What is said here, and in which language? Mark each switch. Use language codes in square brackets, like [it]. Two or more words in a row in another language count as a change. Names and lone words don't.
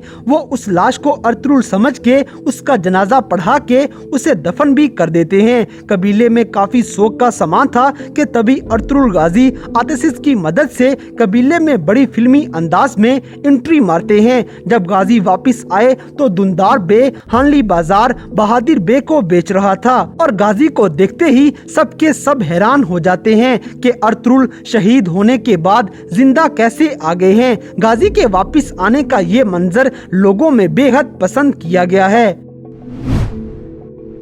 [hi] वो उस लाश को अर्तुगरुल समझ के उसका जनाजा पढ़ा के उसे दफन भी कर देते हैं। कबीले में काफी शोक का सामान था कि तभी अर्तुगरुल गाजी आतिशिस की मदद से कबीले में बड़ी फिल्मी अंदाज में एंट्री मारते हैं। जब गाजी वापस आए तो दुंदार बे हानली बाजार बहादुर बे को बेच रहा था और गाजी को देखते ही सबके सब हैरान हो जाते हैं कि अर्तुगरुल शहीद होने के बाद जिंदा कैसे आ गए हैं। गाजी के वापस आने का ये मंजर लोगों में बेहद पसंद किया गया है।